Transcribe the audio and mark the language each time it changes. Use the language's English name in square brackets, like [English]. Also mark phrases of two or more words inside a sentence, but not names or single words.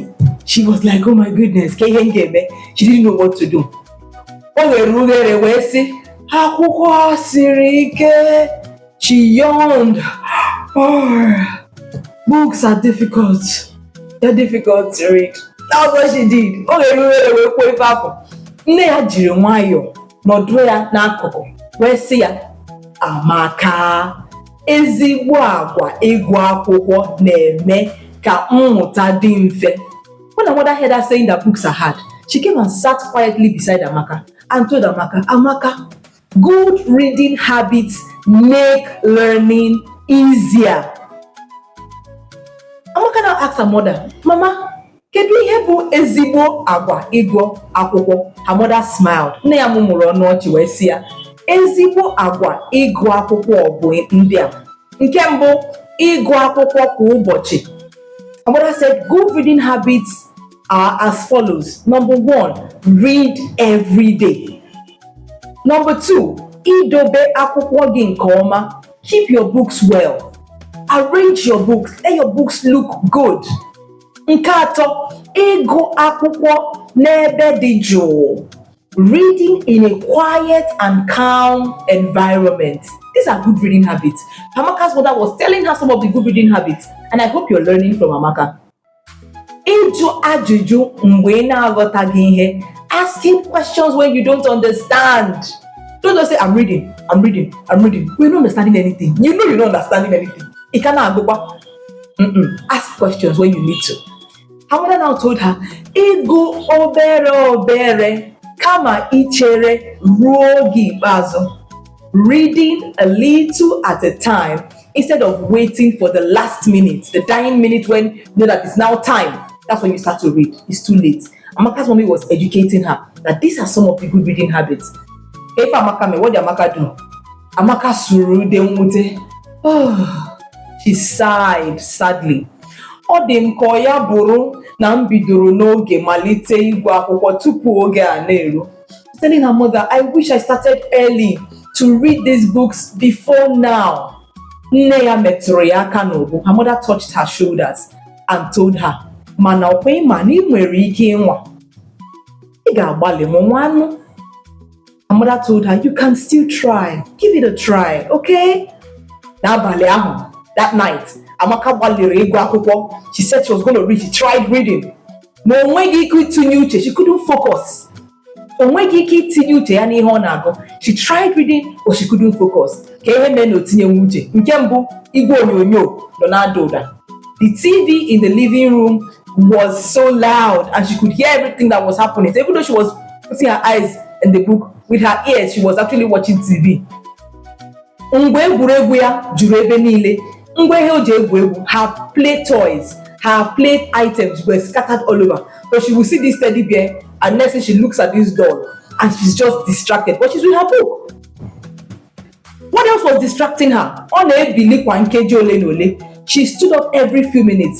[English] She was like, oh my goodness, she didn't know what to do. She yawned. Oh, books are difficult. They're difficult to read. That's what she did. [Igbo] Amaka, ezigbo agwa ịgụ akwụkwọ na-eme ka mmụta dị mfe. [English] When her mother heard her saying that books are hard, she came and sat quietly beside Amaka and told Amaka, Amaka, good reading habits make learning easier. Amaka now asked her mother, [Igbo] Mama, kedu ihe bụ ezigbo agwa ịgụ akwụkwọ? [English] Her mother smiled. [Igbo] Nne ya mụmụrụ ọnụ ọchị wee sị ya, ezigbo agwa ịgụ akwụkwọ bụ ndị a. Nke mbụ, ịgụ akwụkwọ kwa ụbọchị. [English] Her mother said good reading habits are as follows. Number 1, read every day. Number 2, [Igbo] idobe akwụkwọ gị nke ọma. [English] Keep your books well. Arrange your books. Let your books look good. [Igbo] Nke atọ, ịgụ akwụkwọ n'ebe dị jụụ. [English] Reading in a quiet and calm environment. These are good reading habits. Amaka's mother was telling her some of the good reading habits, and I hope you're learning from Amaka. [Igbo] Ịjụ ajụjụ mgbe ị na-aghọtaghị ihe. [English] Asking questions when you don't understand. Don't just say, I'm reading. We're not understanding anything. You know you're not understanding anything. It cannot go. Ask questions when you need to. Her mother now told her, [Igbo] Ịgụ obere kama ichere ruo gị ikpeazụ. [English] Reading a little at a time instead of waiting for the last minute, the dying minute when you know that it's now time. That's when you start to read. It's too late. Amaka's mommy was educating her that these are some of the good reading habits. If Amaka, what did Amaka do? [Igbo] Amaka suru de nwute. [English] She sighed sadly. [Igbo] Ọ dị m ka ọ ya bụrụ na m bidoro n'oge malite ịgụ akwụkwọ tupu oge a na-eru. [English] Telling her mother, I wish I started early to read these books before now. [Igbo] Nne ya metụrụ ya aka n'obu. [English] Her mother touched her shoulders and told her, [Igbo] mana ọkwa ịma na ị nwere ike ịnwa. Ị ga-agbalị m nwanụ. [English] Her mother told her, you can still try. Give it a try, [Igbo] okay? N'abalị ahụ, [English] that night, [Igbo] Amaka gbalịrị ịgụ akwụkwọ. [English] She said she was going to read. She tried reading. [Igbo] Ma o nweghị ike itinye uche. [English] She couldn't focus. [Igbo] O nweghị ike itinye uche ya n'ihe ọ na-agụ. [English] She tried reading, but she couldn't focus. [Igbo] Ka ihe mee na o tinyeghị uche. Nke mbụ, igwe onyonyo nọ na-ada ụda. [English] The TV in the living room was so loud and she could hear everything that was happening. So even though she was putting her eyes in the book, with her ears, she was actually watching TV. [Igbo] Ngwe egwuregwu ya juru ebe niile. Ngwe ihe o ji egwu egwu, [English] her play toys, her play items were scattered all over. So she will see this teddy bear, and next thing she looks at this doll, and she's just distracted. But she's with her book. What else was distracting her? She stood up every few minutes.